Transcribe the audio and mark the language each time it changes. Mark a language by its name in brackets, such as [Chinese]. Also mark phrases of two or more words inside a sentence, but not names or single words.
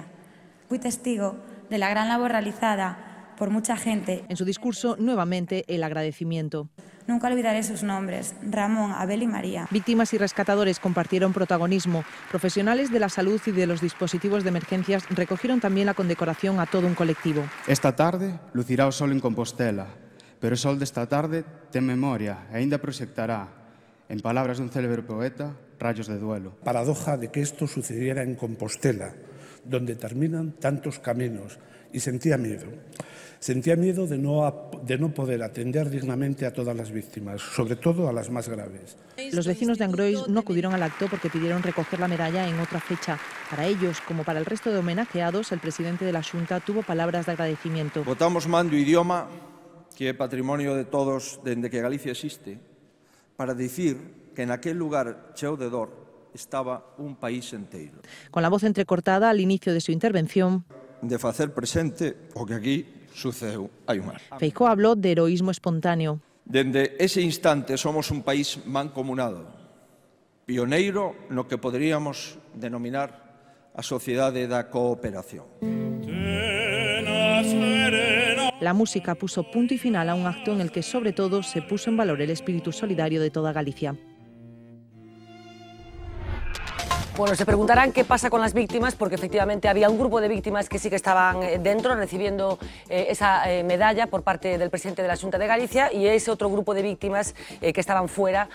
[Spanish] Fui testigo de la gran labor realizada por mucha gente. En su discurso, nuevamente, el agradecimiento. Nunca olvidaré sus nombres, Ramón, Abel y María. Víctimas y rescatadores compartieron protagonismo. Profesionales de la salud y de los dispositivos de emergencias recogieron también la condecoración a todo un colectivo. [Galician] Esta tarde lucirá o sol en Compostela, pero o sol desta tarde ten memoria e aínda proxectará, en palabras dun célebre poeta, [Spanish] rayos de duelo. Paradoja de que esto sucediera en Compostela, donde terminan tantos caminos, y sentía miedo. Sentía miedo de no poder atender dignamente a todas las víctimas, sobre todo a las más graves. Los vecinos de Angrois no acudieron al acto porque pidieron recoger la medalla en otra fecha. Para ellos, como para el resto de homenajeados, el presidente de la Xunta tuvo palabras de agradecimiento. [Galician] Votamos man do idioma que é patrimonio de todos dende que Galicia existe, para dicir que en aquel lugar cheo de dor estaba un país enteiro. [Spanish] Con la voz entrecortada al inicio de su intervención, [Galician] de facer presente o que aquí sucedeu hai un mar. [Spanish] Feijóo habló de heroísmo espontáneo. [Galician] Dende ese instante somos un país mancomunado, pioneiro no que poderíamos denominar a sociedade da cooperación. [Spanish] La música puso punto y final a un acto en el que sobre todo se puso en valor el espíritu solidario de toda Galicia. Bueno, se preguntarán qué pasa con las víctimas, porque efectivamente había un grupo de víctimas que sí que estaban dentro recibiendo esa medalla por parte del presidente de la Xunta de Galicia y ese otro grupo de víctimas que estaban fuera.